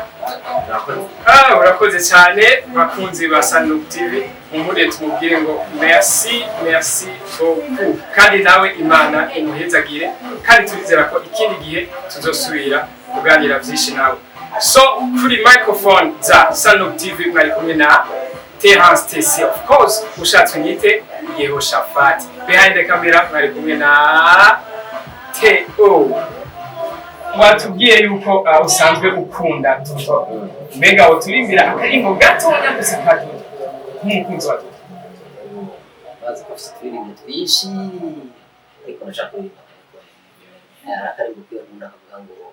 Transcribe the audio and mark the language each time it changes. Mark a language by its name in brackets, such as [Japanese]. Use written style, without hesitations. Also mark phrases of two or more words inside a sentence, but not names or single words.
[Rundi] Urakoze cyane bakunzi ba Sanlook TV, mumure tumubwire ngo [French] merci beaucoup, [Rundi] kandi nawe Imana imuhezagire, kandi turizera ko ikindi gihe tuzosubira kuganira byinshi nawe. So kuri microphone za Sanlook TV mwari kumwe na Terence TC, [English] of course [Rundi] ushatse nyite Yehoshafat. [English] Behind the camera [Rundi] mwari kumwe na Theo. Watubwiye yuko usanzwe ukunda Duto, mbega uturimbira akarimbo gatonya gusa kato nk'umukunzi wa Duto? Bazi ko turirimba twishi ariko nashaka kuririmba akarimbo k'umuntu akavuga ngo